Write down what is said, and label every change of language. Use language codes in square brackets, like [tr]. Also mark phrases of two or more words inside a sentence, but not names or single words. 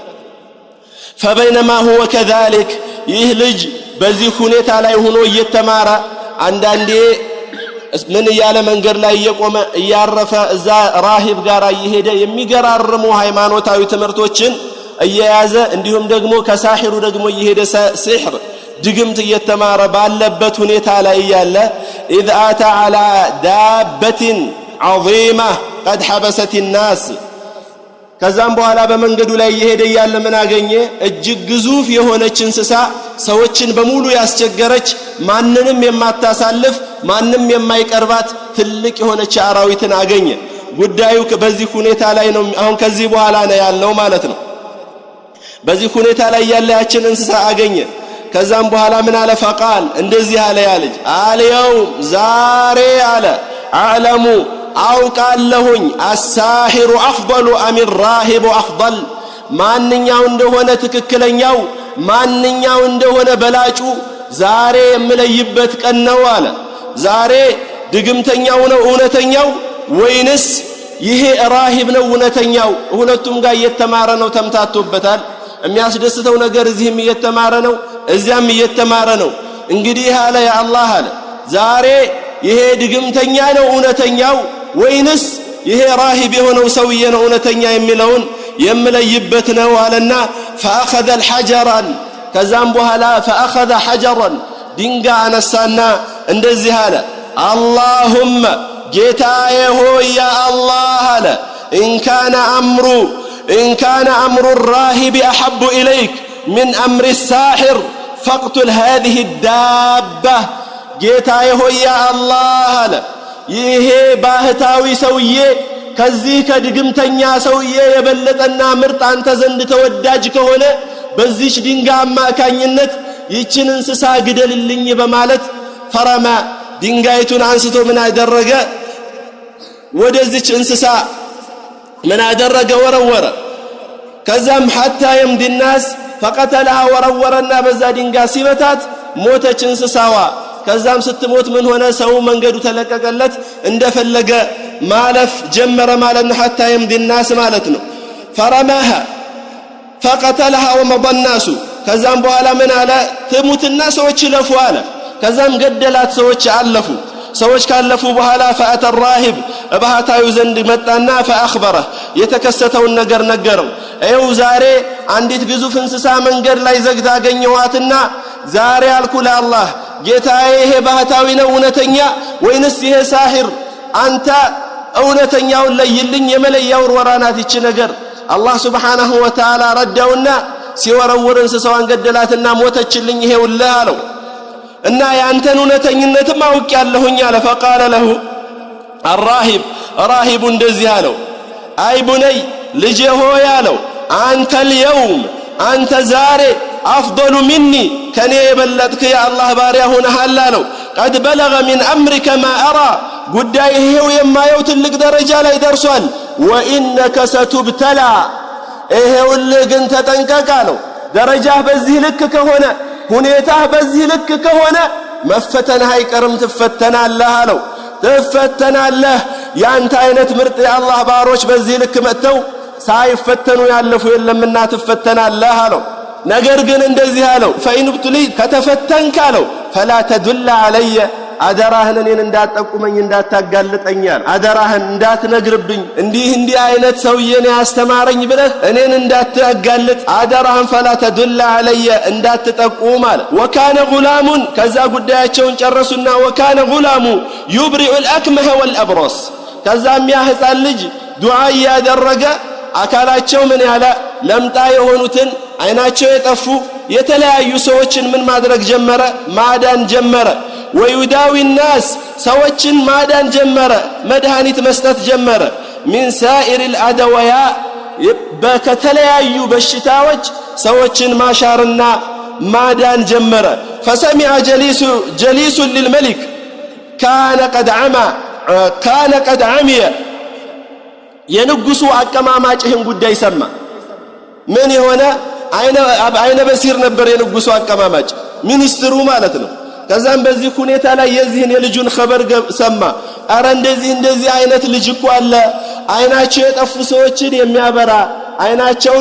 [ar] فبينما هو كذلك [am] ይህ ልጅ በዚህ ሁኔታ ላይ ሆኖ እየተማረ አንዳንዴ ምን ያለ መንገድ ላይ እየቆመ እያረፈ እዛ ራሂብ ጋር እየሄደ የሚገራርሙ ሃይማኖታዊ ትምህርቶችን እየያዘ እንዲሁም ደግሞ ከሳሂሩ ደግሞ እየሄደ ሲህር ድግምት እየተማረ ባለበት ሁኔታ ላይ ያለ [ar] اذ اتى على دابه عظيمه قد حبست الناس [am] ከዛም በኋላ በመንገዱ ላይ እየሄደ ያለ ምን አገኘ እጅግ ግዙፍ የሆነች እንስሳ ሰዎችን በሙሉ ያስቸገረች ማንንም የማታሳልፍ ማንንም የማይቀርባት ትልቅ የሆነች አራዊትን አገኘ ጉዳዩ በዚህ ሁኔታ ላይ ነው አሁን ከዚህ በኋላ ነው ያለው ማለት ነው በዚህ ሁኔታ ላይ ያለ ያችን እንስሳ አገኘ ከዛም በኋላ ምን አለ فقال እንደዚህ አለ ያለች አልየው ዛሬ አለ አዕለሙ አውቃለሁኝ [ar] الساحر افضل ام الراهب [am] افضل ማንኛው እንደሆነ ትክክለኛው ማንኛው እንደሆነ በላጩ ዛሬ የምለይበት ቀን ነው አለ ዛሬ ድግምተኛው ነው እውነተኛው ወይንስ ይሄ ራሂብ ነው እውነተኛው ሁለቱም ጋር እየተማረ ነው ተምታቶበታል የሚያስደስተው ነገር እዚህም እየተማረ ነው እዚያም እየተማረ ነው እንግዲህ አለ ያ አላህ አለ ዛሬ ይሄ ድግምተኛ ነው እውነተኛው ወይንስ ይሄ ራሂብ የሆነው ሰውዬ ነው እውነተኛ የሚለውን የምለይበት ነው አለና [ar] فاخذ الحجرا [am] ከዛም በኋላ [ar] فاخذ حجرا [am] ድንጋይ አነሳና እንደዚህ አለ اللهم ጌታዬ ሆይ ያ አላህ አለ [ar] إن كان أمر الراهب أحب إليك من أمر الساحر فاقتل هذه الدابة [am] ጌታዬ ሆይ ያ አላህ አለ ይሄ ባህታዊ ሰውዬ ከዚህ ከድግምተኛ ሰውዬ የበለጠና ምርጥ አንተ ዘንድ ተወዳጅ ከሆነ በዚህች ድንጋይ አማካኝነት ይችን እንስሳ ግደልልኝ በማለት ፈረማ ድንጋይቱን አንስቶ ምን አደረገ ወደዚች እንስሳ ምን አደረገ ወረወረ ከዛም [ar] حتى يمضي الناس فقتلها [am] ወረወረና በዛ ድንጋይ ሲበታት ሞተች እንስሳዋ ከዛም ስትሞት ምን ሆነ ሰው መንገዱ ተለቀቀለት እንደፈለገ ማለፍ ጀመረ ማለት ነው [ar] حتى يمضي الناس [am] ማለት ነው فرماها [ar] فقتلها ومضى الناس [am] ከዛም በኋላ ምን አለ ትሙትና ሰዎች ይለፉ አለ ከዛም ገደላት ሰዎች አለፉ ሰዎች ካለፉ በኋላ [ar] فأتى الراهب [am] ባህታዊው ዘንድ መጣና فأخبره የተከሰተውን ነገር ነገረው አይው ዛሬ አንዲት ግዙፍ እንስሳ መንገድ ላይ ዘግታ አገኘዋትና ዛሬ አልኩ ለአላህ ጌታዬ ይሄ ባህታዊ ነው እውነተኛ ወይንስ ይሄ ሳሂር አንተ እውነተኛውን ለይልኝ የመለያው ወራናት ይች ነገር አላህ [ar] سبحانه و تعالى [am] ረዳውና ሲወረውር እንስሳዋን ገደላትና ሞተችልኝ ይሄውልህ አለው እና ያንተን እውነተኝነትም አውቄያለሁኝ አለ [ar] فقال له الراهب راهب [am] እንደዚህ አለው አይ ቡነይ ልጄ ሆይ አለው አንተ اليوم አንተ ዛሬ [ar] افضل مني [am] ከኔ የበለጥክ የአላህ ባሪያ ሆነሃል አለው [ar] قد بلغ من امرك ما ارى [am] ጉዳይ ይሄው የማየው ትልቅ ደረጃ ላይ ደርሷል [ar] وانك ستبتلى [am] ይሄውልህ ግን ተጠንቀቅ አለው ደረጃህ በዚህ ልክ ከሆነ ሁኔታህ በዚህ ልክ ከሆነ መፈተንህ አይቀርም ትፈተናለህ አለው ትፈተናለህ ያንተ አይነት ምርጥ የአላህ ባሮች በዚህ ልክ መጥተው ሳይፈተኑ ያለፉ የለምና ትፈተናለህ አለው ነገር ግን እንደዚህ አለው ፈይንብቱሊ ከተፈተንክ አለው [ar] فلا تدل علي [am] አደራህን እኔን እንዳትጠቁመኝ እንዳታጋልጠኛል አደራህን እንዳትነግርብኝ እንዲህ አይነት ሰውዬን ያስተማረኝ ብለህ እኔን እንዳታጋልጥ አደራህን [ar] فلا تدل علي [am] እንዳትጠቁም አለ [ar] وكان غلام [am] ከዛ ጉዳያቸውን ጨረሱና [ar] وكان غلام يبرئ الأكمه والأبرص [am] ከዛም ያ ሕፃን ልጅ ዱዓ ያደረገ አካላቸው ምን ያለ ለምጣ የሆኑትን አይናቸው የጠፉ የተለያዩ ሰዎችን ምን ማድረግ ጀመረ? ማዳን ጀመረ። [ar] ويداوي الناس [am] ሰዎችን ማዳን ጀመረ፣ መድኃኒት መስጠት ጀመረ። [ar] من سائر الادوياء [am] በከተለያዩ በሽታዎች ሰዎችን ማሻርና ማዳን ጀመረ። [ar] فسمع جليس للملك كان قد عمي [am] የንጉሱ አቀማማጭ ይህን ጉዳይ ሰማ። ምን የሆነ አይነ በሲር ነበር የንጉሱ አቀማማጭ፣ ሚኒስትሩ ማለት ነው። ከዛም በዚህ ሁኔታ ላይ የዚህን የልጁን خبر ሰማ። አረ እንደዚህ አይነት ልጅ እኮ አለ፣ አይናቸው የጠፉ ሰዎችን የሚያበራ አይናቸውን